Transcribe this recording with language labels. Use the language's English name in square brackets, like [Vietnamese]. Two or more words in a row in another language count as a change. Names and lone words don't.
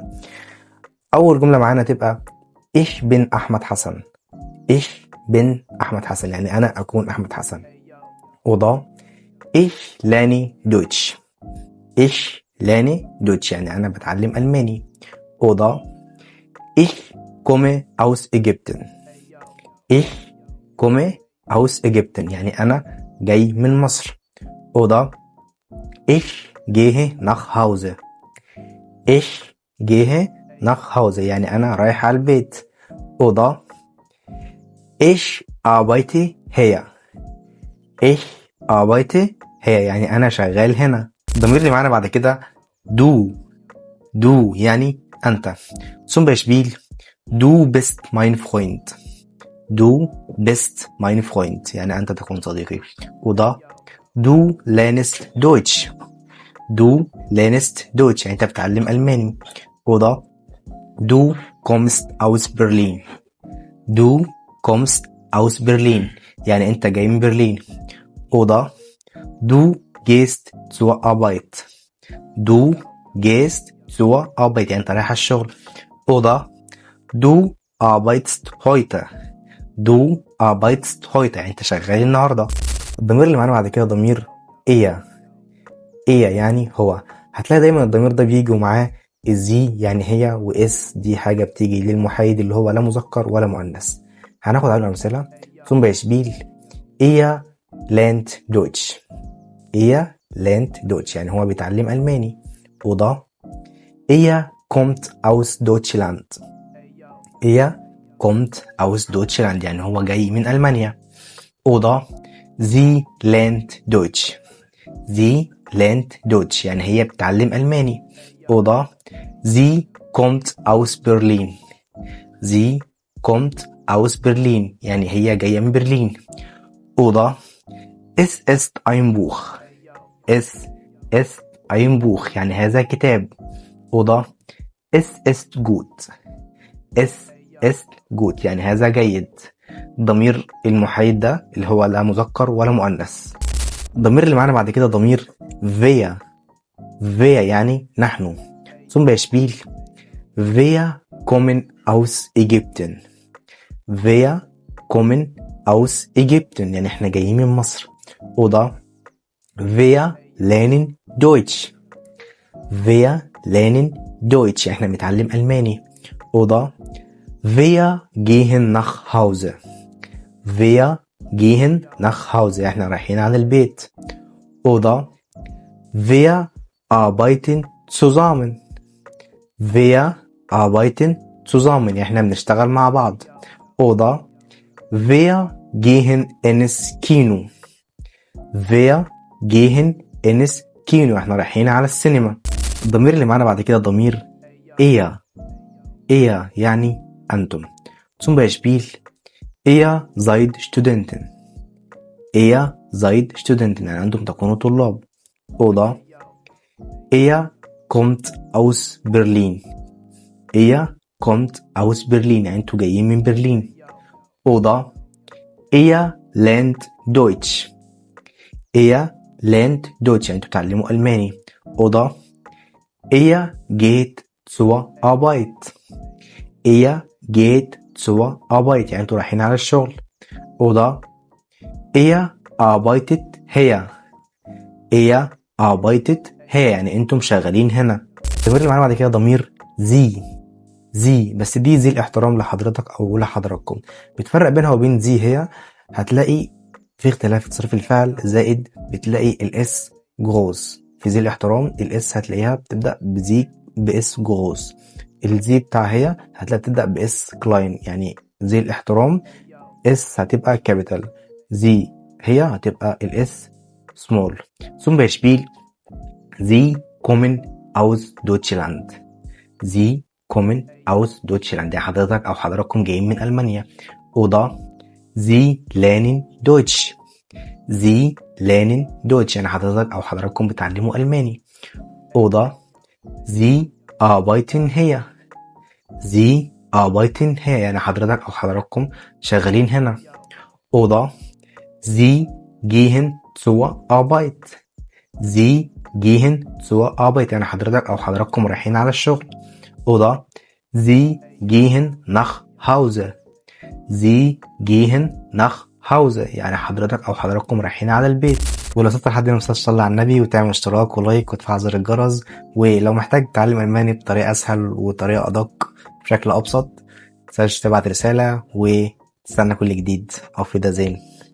[Arabic] أول جملة معانا تبقى [German] Ich bin Ahmed Hassan. Ich bin Ahmed Hassan [Arabic] يعني أنا أكون أحمد حسن. [German] وضع Ich lerne Deutsch. Ich lerne Deutsch [Arabic] يعني أنا بتعلم ألماني. [German] وضع Ich komme aus Ägypten. Ich komme aus Ägypten [Arabic] يعني أنا جاي من مصر. [German] Oder ich gehe nach Hause. Ich gehe nach Hause [Arabic] يعني أنا رايح على البيت. [German] Oder ich arbeite hier. Ich arbeite hier [Arabic] يعني أنا شغال هنا. الضمير اللي معانا بعد كده du. Du يعني أنت. [German] Zum Beispiel Du bist mein Freund. Du bist mein Freund [Arabic] يعني أنت تكون صديقي. [German] وده Du lernst Deutsch. Du lernst Deutsch [Arabic] يعني أنت بتعلم ألماني. [German] وده Du kommst aus Berlin. Du kommst aus Berlin [Arabic] يعني أنت جاي من برلين. [German] وده Du gehst zur Arbeit. Du gehst zur Arbeit [Arabic] يعني أنت رايح الشغل. [German] وده Du arbeitest heute. Du arbeitest heute [Arabic] يعني انت شغال النهارده. الضمير اللي معانا بعد كده ضمير إيه. إيه يعني هو. هتلاقي دايما الضمير ده بيجي معاه الزي يعني هي، واس دي حاجة بتيجي للمحايد اللي هو لا مذكر ولا مؤنث. هناخد على أمثلة. [German] zum Beispiel Er lernt Deutsch. Er lernt Deutsch [Arabic] يعني هو بيتعلم ألماني. [German] وده Er kommt aus Deutschland. Er kommt aus Deutschland [Arabic] يعني هو جاي من ألمانيا. [German] Oder sie lernt Deutsch. Sie lernt Deutsch [Arabic] يعني هي بتتعلم ألماني. [German] Oder sie kommt aus Berlin. Sie kommt aus Berlin [Arabic] يعني هي جاية من برلين. [German] Oder es ist ein Buch. Es ist ein Buch [Arabic] يعني هذا كتاب. [German] Oder es ist gut. Es ist gut [Arabic] يعني هذا جيد. ضمير المحايد ده اللي هو لا مذكر ولا مؤنث. الضمير اللي معانا بعد كده ضمير wir. wir يعني نحن. [German] zum Beispiel wir kommen aus Ägypten. wir kommen aus Ägypten [Arabic] يعني احنا جايين من مصر. [German] Oder wir lernen Deutsch. wir lernen Deutsch [Arabic] احنا بنتعلم ألماني. [German] Oder Wir gehen nach Hause. Wir gehen nach Hause [Arabic] احنا رايحين على البيت. [German] Oder wir arbeiten zusammen. Wir arbeiten zusammen [Arabic] احنا بنشتغل مع بعض. [German] Oder wir gehen ins Kino. Wir gehen ins Kino [Arabic] احنا رايحين على السينما. الضمير اللي معانا بعد كده ضمير إيه. إيه يعني أنتم. [German] zum Beispiel ihr seid Studenten. ihr seid Studenten [Arabic] يعني أنتم تكونوا طلاب. [German] Oder ihr kommt aus Berlin. ihr kommt aus Berlin [Arabic] يعني أنتم جايين من برلين. [German] Oder ihr lernt Deutsch. ihr lernt Deutsch [Arabic] يعني أنتم تعلموا ألماني. [German] Oder ihr geht zur Arbeit. ihr geht zur Arbeit [Arabic] يعني انتوا رايحين على الشغل. [German] Oder ihr arbeitet hier. ihr arbeitet hier [Arabic] يعني انتم شغالين هنا. الضمير اللي معانا بعد كده ضمير زي. زي بس دي زي الاحترام لحضرتك او لحضراتكم. بتفرق بينها وبين زي هي. هتلاقي في اختلاف في تصريف الفعل، زائد بتلاقي الاس جروس. في زي الاحترام الاس هتلاقيها بتبدأ بزي باس جروس. الزي بتاع هي هتلاقي بتبدأ باس كلاين يعني زي الاحترام اس هتبقى كابيتال، زي هي هتبقى الاس سمول. [German] zum Beispiel sie kommen aus Deutschland. Sie kommen aus Deutschland. [Arabic] يعني حضرتك أو حضراتكم جايين من ألمانيا. [German] Oder Sie lernen Deutsch. Sie lernen Deutsch. [Arabic] يعني حضرتك أو حضراتكم بتعلموا ألماني. [German] Oder Sie arbeiten hier. Sie arbeiten hier. [Arabic] يعني حضرتك أو حضراتكم شغالين هنا. [German] Oder Sie gehen zur Arbeit. Sie gehen zur Arbeit. [Arabic] يعني حضرتك أو حضراتكم رايحين على الشغل. [German] Oder Sie gehen nach Hause. Sie gehen nach Hause. [Arabic] يعني حضرتك أو حضراتكم رايحين على البيت. ولو وصلت لحد هنا تصلي على النبي وتعمل اشتراك ولايك وتفعل زر الجرس. ولو محتاج تتعلم ألماني بطريقة أسهل وطريقة أدق بشكل أبسط متنساش تبعت رسالة وتستنى كل جديد. [German] auf Wiedersehen.